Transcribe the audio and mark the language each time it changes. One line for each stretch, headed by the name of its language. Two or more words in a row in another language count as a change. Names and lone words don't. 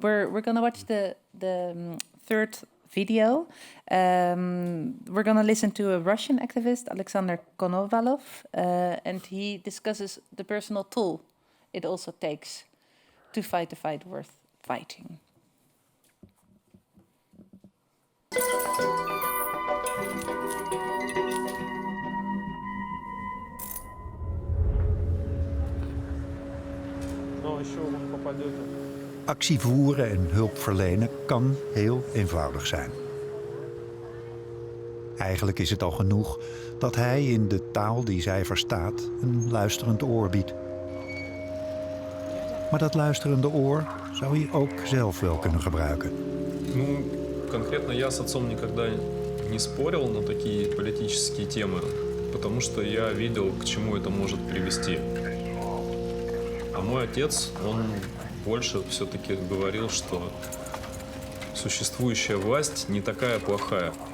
English: We're gonna watch the third video. We're gonna listen to a Russian activist, Alexander Konovalov, and he discusses the personal toll it also takes to fight the fight worth fighting.
Dutch: Actie voeren en hulp verlenen kan heel eenvoudig zijn. Eigenlijk is het al genoeg dat hij in de taal die zij verstaat een luisterend oor biedt. Maar dat luisterende oor zou hij ook zelf wel kunnen gebruiken.
Russian: Конкретно я с отцом никогда не спорил на такие политические темы, потому что я видел, к чему это может привести. А мой отец, он больше все-таки говорил, что существующая власть не такая плохая.